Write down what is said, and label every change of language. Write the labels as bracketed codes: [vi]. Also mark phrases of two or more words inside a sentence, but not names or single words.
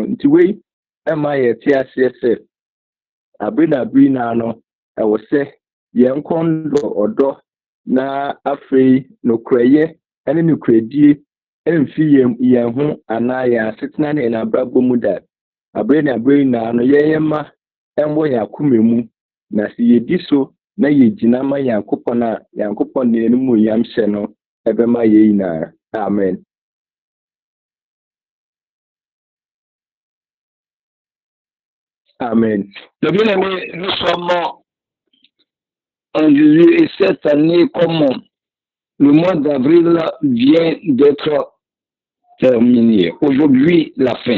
[ak] Nti wei ɛma yɛte aseɛ sɛ abiri na no ɛwɔ sɛ yɛn kɔndɔ ɔdɔ na afei nokorɛyɛ ɛne nokoredie emfi yɛn ho anaa yɛn asetena ne yɛn abrabɔ mu da abere ne abere nyinaa no yɛyɛ ma ɛmbɔ yɛn akoma mu na sɛ yɛdi so na yɛgyina ma Nyankopɔn a Nyankopɔn ne yɛn mu yam hyɛ no ɛbɛma yɛn nyinaa. Amen. Amen. [fr] Donc, bien aimé, nous sommes en Jésus et cette année, comme le mois d'avril vient d'être terminé, aujourd'hui, la fin.